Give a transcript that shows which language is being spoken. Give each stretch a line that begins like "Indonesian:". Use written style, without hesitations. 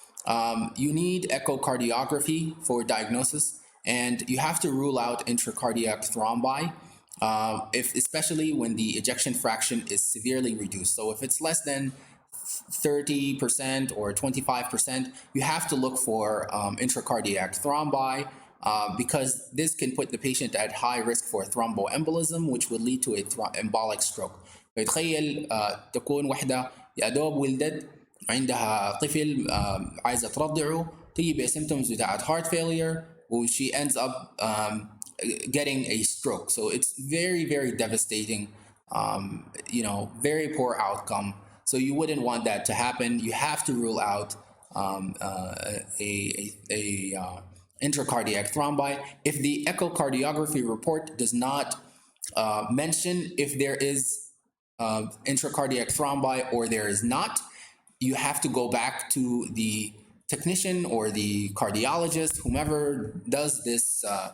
English: You need echocardiography for diagnosis, and you have to rule out intracardiac thrombi, especially when the ejection fraction is severely reduced. So if it's less than 30% or 25%, you have to look for intracardiac thrombi, because this can put the patient at high risk for thromboembolism, which would lead to a embolic stroke.
Arabic: فتخيل تكون وحدة يا دوب ولدت عندها طفل عايزة ترضعه تيجي بسيمتومز بتاعت
English: heart failure she ends up getting a stroke. So it's very, very devastating, very poor outcome. So you wouldn't want that to happen. You have to rule out intracardiac thrombi. If the echocardiography report does not mention if there is intracardiac thrombi or there is not, you have to go back to the technician or the cardiologist, whomever does this